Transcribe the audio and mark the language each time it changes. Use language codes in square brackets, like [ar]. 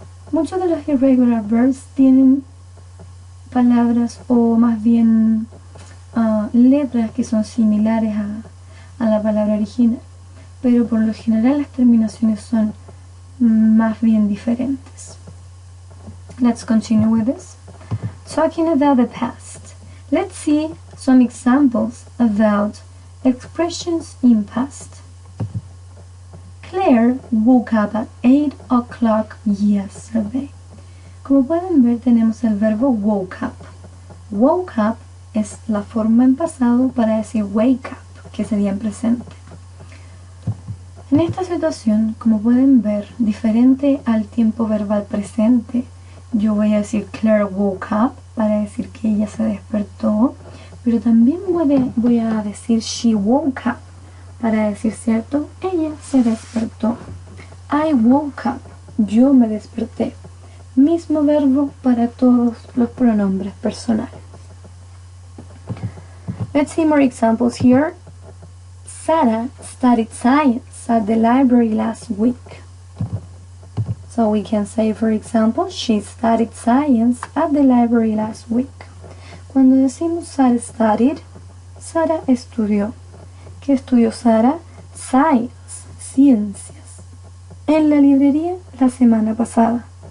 [es] Muchos de los irregular verbs tienen palabras o más bien letras que son similares a la palabra original, pero por lo general las terminaciones son más bien diferentes. [en] Let's continue with this. Talking about the past, let's see some examples about expressions in past. Claire woke up at 8 o'clock yesterday. [es] Como pueden ver, tenemos el verbo woke up. Woke up es la forma en pasado para decir wake up, que sería en presente. En esta situación, como pueden ver, diferente al tiempo verbal presente, yo voy a decir [en] Claire woke up [es] para decir que ella se despertó, pero también voy a decir [en] she woke up [es] para decir, ¿cierto? Ella se despertó. [en] I woke up, [es] yo me desperté. Mismo verbo para todos los pronombres personales. [en] Let's see more examples here. Sarah studied science at the library last week. So we can say, for example, she studied science at the library last week. [es] Cuando decimos [en] Sarah studied, [es] Sarah estudió. ¿Qué estudió Sarah? Science, ciencias. En la librería la semana pasada.